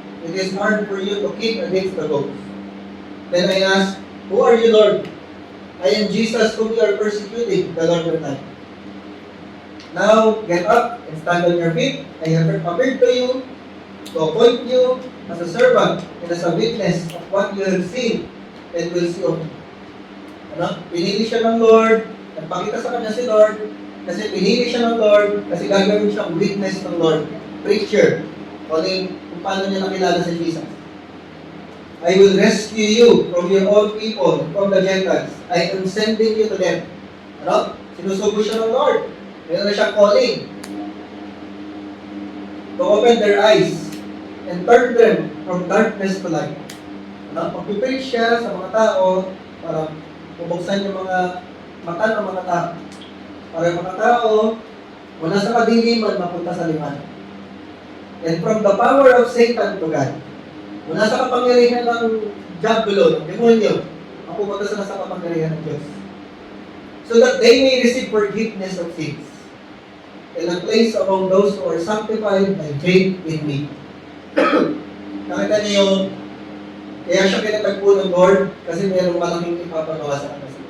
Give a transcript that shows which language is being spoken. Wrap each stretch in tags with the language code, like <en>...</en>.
<en>It is hard for you to kick against the ropes. Then I asked, who are you, Lord? I am Jesus whom you are persecuting, the Lord replied. Now, get up and stand on your feet. I have appeared to you to appoint you as a servant and as a witness of what you have seen and will see of me.</en> <tl>Pinili siya ng Lord, nagpakita sa kanya si Lord, kasi pinili siya ng Lord, kasi gagawin siyang witness ng Lord, preacher, kung paano niya nakilala si Jesus.</tl> <en>I will rescue you from your own people, from the Gentiles. I am sending you to them.</en> <tl>Sinusugo siya ng Lord. Meron na siyang</tl> <en>calling to open their eyes and turn them from darkness to light.</en> <tl>Pag-preach siya sa mga tao para bubuksan yung mga mata ng mga tao. Para yung mga tao wala sa kadiliman mapunta sa liwanag.</tl> <en>And from the power of Satan to God.</en> <tl>Mula sa kapangyarihan ng diablo, ng demonyo, mapupunta sila sa kapangyarihan ng Diyos.</tl> <en>So that they may receive forgiveness of sins and a place among those who are sanctified by faith in me.</en> <tl>Nakita niyo yung kaya siya kinatagpo ng Lord kasi mayroong malaking ipapagawa sa kanya.</tl>